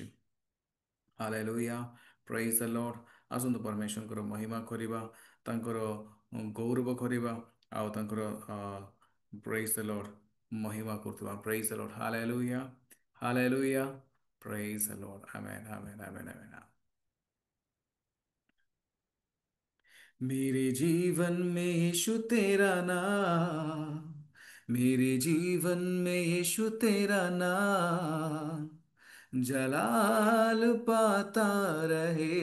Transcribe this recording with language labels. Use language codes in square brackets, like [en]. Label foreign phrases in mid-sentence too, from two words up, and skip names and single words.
[or] ହାଲେଲୁୟା, [en] praise the Lord. [or] ଆସନ୍ତୁ ପରମେଶ୍ୱରଙ୍କର ମହିମା କରିବା, ତାଙ୍କର ଗୌରବ କରିବା, ଆଉ ତାଙ୍କର [en] praise the Lord [or] ମହିମା କରୁଥିବା। [en] praise the Lord, [or] ହାଲେଲୁୟା, ହାଲେଲୁୟା, [en] praise the Lord. [or] ଆମେନ୍, ଆମେନ୍, [hi] आमेन, आमेन। मेरे जीवन में यीशु तेरा नाम, मेरे जीवन में यीशु तेरा नाम जलाल पाता रहे।